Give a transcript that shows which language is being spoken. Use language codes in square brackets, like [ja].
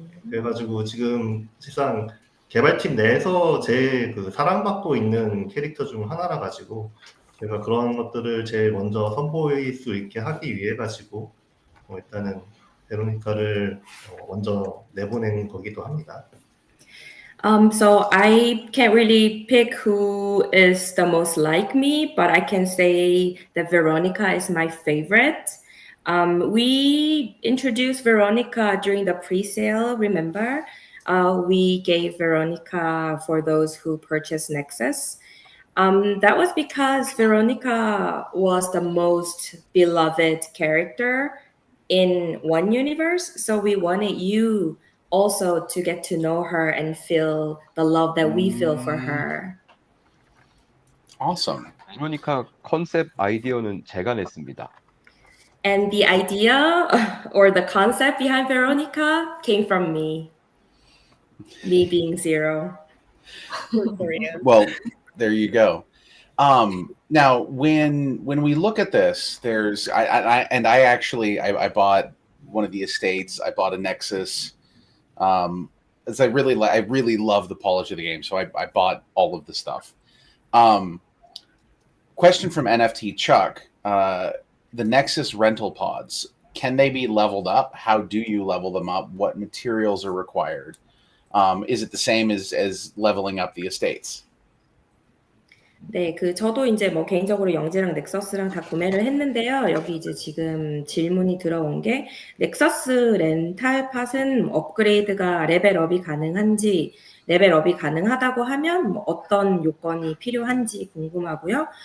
[ko] 그래가지고 지금 사실상 개발팀 내에서 제일 그 사랑받고 있는 캐릭터 중 하나라 가지고 제가 그런 것들을 제일 먼저 선보일 수 있게 하기 위해 가지고 일단은 베로니카를 먼저 내보낸 거기도 합니다. [en] So I can't really pick who is the most like me, but I can say that Veronica is my favorite. We introduced Veronica during the pre-sale, remember? We gave Veronica for those who purchased Nexus. That was because Veronica was the most beloved character in one universe. So we wanted you also to get to know her and feel the love that we feel for her. Awesome. [ko] 베로니카 컨셉 아이디어는 제가 냈습니다. [en] And the idea or the concept behind Veronica came from me being Zero. Well, there you go. Now, when we look at this, there's I bought one of the estates. I bought a Nexus. As I really love the polish of the game, so I bought all of the stuff. Question from NFT Chuck: the Nexus rental pods, can they be leveled up? How do you level them up? What materials are required? Is it the same as leveling up the estates? [ko] 네, 저도 이제 뭐 개인적으로 영지랑 넥서스랑 다 구매를 했는데요. 여기 이제 지금 질문이 들어온 게 넥서스 렌탈 팟은 업그레이드가 레벨업이 가능한지, 레벨업이 가능하다고 하면 뭐 어떤 요건이 필요한지 궁금하고요.